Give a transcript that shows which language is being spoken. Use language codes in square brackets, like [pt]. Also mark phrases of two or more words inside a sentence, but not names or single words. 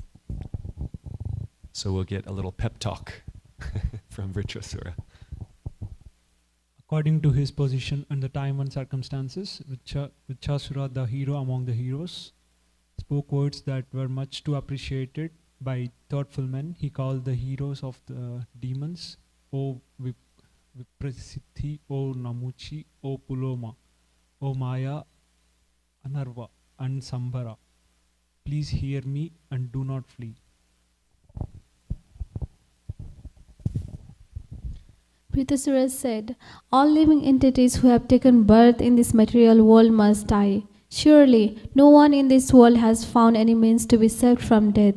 [en] So we'll get a little pep talk from Vritrasura. According to his position and the time and circumstances, Vritrasura, the hero among the heroes, spoke words that were much too appreciated by thoughtful men. He called the heroes of the demons, O Viprasiddhi, O Namuchi, O Puloma, O Maya, Anarva, and Sambhara. Please hear me and do not flee. Vritrasura said, all living entities who have taken birth in this material world must die. Surely, no one in this world has found any means to be saved from death.